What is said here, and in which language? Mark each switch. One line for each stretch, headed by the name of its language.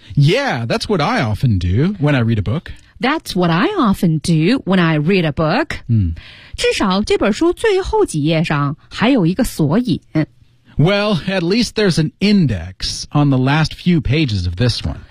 English: Yeah, that's what I often do when I read a book. That's what I often do when I read a book. 嗯，
Chinese: 至少这本书最后几页上还有一个索引。
English: Well, at least there's an index on the last few pages of this one.